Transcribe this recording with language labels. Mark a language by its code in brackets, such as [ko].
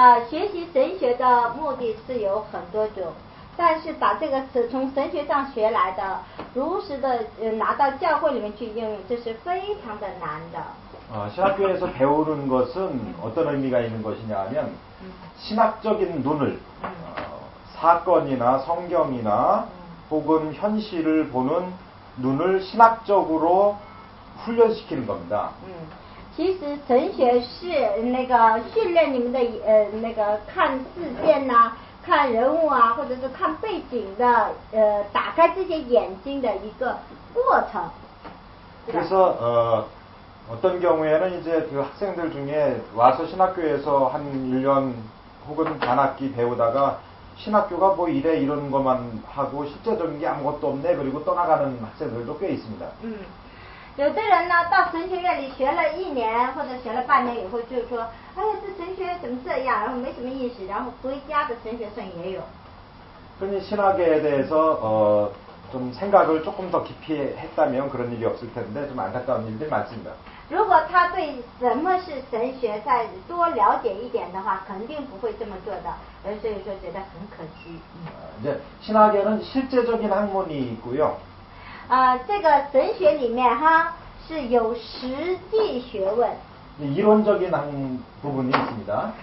[zh] 学习神学的目的是有很多种，但是把这个从神学上学来的，如实的拿到教会里面去应用，这是非常的难的。 [ko] 신학교에서 배우는 것은 어떤 의미가 있는 것이냐 하면 신학적인 눈을 사건이나 성경이나 혹은 현실을 보는 눈을 신학적으로 훈련시키는 겁니다. [zh] 其实神学是那个训练你们的那个看事件呐、看人物啊，或者是看背景的打开这些眼睛的一个过程。 [ko] 그래서 어떤 경우에는 이제 그 학생들 중에 와서 신학교에서 한 1년 혹은 반학기 배우다가 신학교가 뭐 이래 이런 것만 하고 실제적인 게 아무것도 없네 그리고 떠나가는 학생들도 꽤 있습니다. [zh] 有的人呢到神学院里学了1年或者学了半年以后就说，哎呀这神学怎么这样，然后没什么意思，然后回家的神学生也有。 [ko] 흔히 신학에 대해서 좀 생각을 조금 더 깊이 했다면 그런 일이 없을 텐데 좀 안타까운 일들이 많습니다. [zh] 如果他对什么是神学再多了解一点的话，肯定不会这么做的，所以说觉得很可惜。 [ko] 이제 신학에는 실제적인 학문이 있고요. [zh] 这个神学里面哈是有实际学问， [ko] 이론적인 부분이 있습니다.